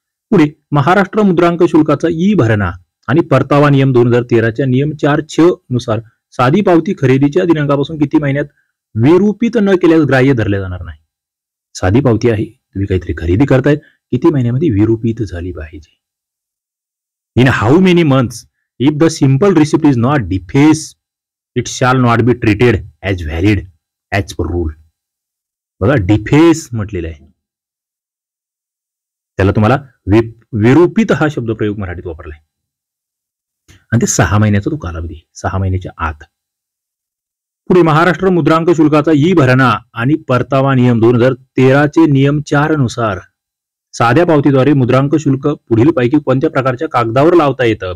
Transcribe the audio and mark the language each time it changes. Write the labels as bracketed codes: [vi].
[mr] पुढे महाराष्ट्र मुद्रांक शुल्काचा ई भरणा आणि परतावा नियम 2013च्या नियम 4 नुसार साधी पावती खरेदीच्या दिनांकापासून किती महिन्यात विरूपित न केल्यास ग्राह्य धरले जाणार नाही. साधी पावती आहे, तुम्ही काहीतरी खरेदी करताय, किती महिन्यामध्ये विरूपित झाली पाहिजे. [en] In how many months if the simple receipt is not deface it shall not be treated as valid as per rule. [mr] बघा डिफेस म्हटलेलं आहे, त्याला तुम्हाला विरूपित हा शब्द प्रयोग मराठीत वापरलाय आणि ते 6 महिन्याचा तो कालावधी, 6 महिन्याच्या आत. पुढे महाराष्ट्र मुद्रांक शुल्काचा ई भरणा आणि परतावा नियम 2013चे नियम 4 नुसार साध्या पावतीद्वारे मुद्रांक शुल्क पुढील पैकी कोणत्या प्रकारच्या कागदावर लावता येतं?